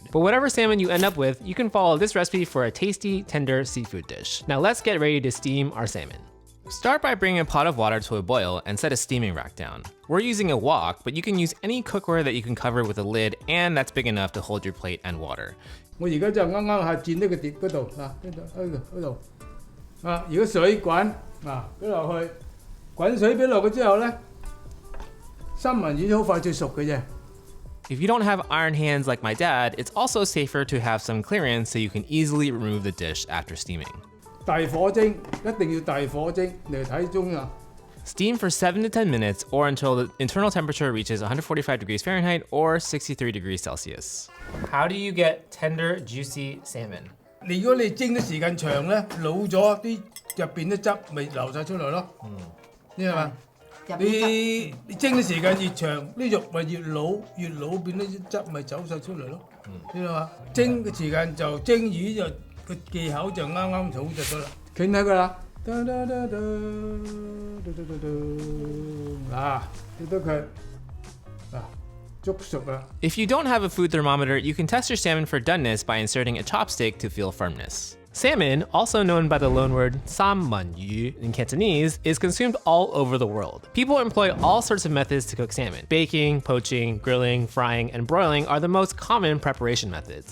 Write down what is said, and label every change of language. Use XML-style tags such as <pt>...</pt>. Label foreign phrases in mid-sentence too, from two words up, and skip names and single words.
<en>But whatever salmon you end up with, you can follow this recipe for a tasty, tender seafood dish. Now let's get ready to steam our salmon. Start by bringing a pot of water to a boil and set a steaming rack down. We're using a wok, but you can use any cookware that you can cover with a lid and that's big enough to hold your plate and water.</en> <yue>我而家就啱啱係轉呢個碟嗰度啊，嗰度啊，如果水滾啊，俾落去，滾水俾落去之後咧，三文魚好快就熟嘅啫。</yue> <en>If you don't have iron hands like my dad, it's also safer to have some clearance so you can easily remove the dish after steaming.</en> <yue>大火蒸，一定要大火蒸嚟睇中啊！</yue> <en>Steam for 7 to 10 minutes or until the internal temperature reaches 145 degrees Fahrenheit or 63 degrees Celsius. How do you get tender, juicy salmon?</en> <yue>如果你蒸得時間長咧，老咗啲入邊啲汁咪流晒出嚟咯。你係嘛？你蒸嘅時間越長，啲肉咪越老變啲汁咪走晒出嚟咯。知道嘛？蒸嘅時間就蒸魚就個技巧就啱啱好就得啦。傾睇佢啦，啊，睇到佢啊，捉熟啦。</yue> <en>If you don't have a food thermometer, you can test your salmon for doneness by inserting a chopstick to feel firmness. Salmon, also known by the loanword Salmon in Cantonese, is consumed all over the world. People employ all sorts of methods to cook salmon. Baking, poaching, grilling, frying, and broiling are the most common preparation methods.</en>